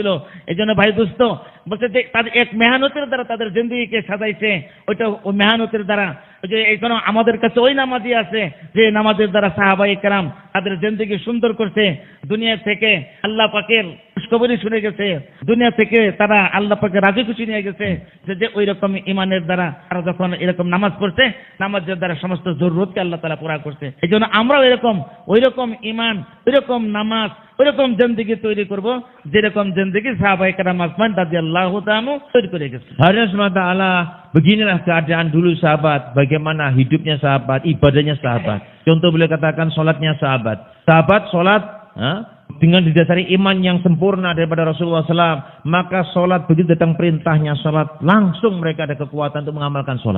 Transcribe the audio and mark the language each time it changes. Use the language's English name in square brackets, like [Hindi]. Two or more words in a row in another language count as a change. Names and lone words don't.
[Bangla] এই জন্য ভাই দোস্ত বলছে যে তাদের এক মেহনতের দ্বারা তাদের জিন্দেগিকে সাজাইছে, ওইটা ওই মেহনতের দ্বারা, ওই যে এই জন্য আমাদের কাছে ওই নামাজি আছে যে নামাজের দ্বারা সাহাবায়ে কেরাম তাদের জিন্দেগি সুন্দর করছে, দুনিয়া থেকে আল্লাহ পাকের খুশখবরি শুনে গেছে, দুনিয়া থেকে তারা আল্লাহ পাকের রাজি খুশি নিয়ে গেছে, যে ওই রকম ইমানের দ্বারা তারা যখন এরকম নামাজ পড়ছে, নামাজের দ্বারা সমস্ত জরুরতকে আল্লাহ তাআলা পুরা করছে। এই জন্য আমরাও এরকম ওই রকম ইমান, ওই রকম নামাজ, ওই রকম জিন্দেগি তৈরি করব যেরকম জিন্দেগি সাহাবায়ে কেরাম আসমান [Arabic] رضي الله تعالى [Bangla] তৈরি করে গেছে। [Indonesian] Hadirin SWT, beginilah keadaan dulu sahabat, bagaimana hidupnya sahabat, ibadahnya sahabat. Contoh beliau katakan sholatnya sahabat. Sahabat sholat dengan didasari iman yang sempurna daripada Rasulullah SAW, maka sholat begitu datang perintahnya sholat, langsung mereka ada kekuatan untuk mengamalkan sholat.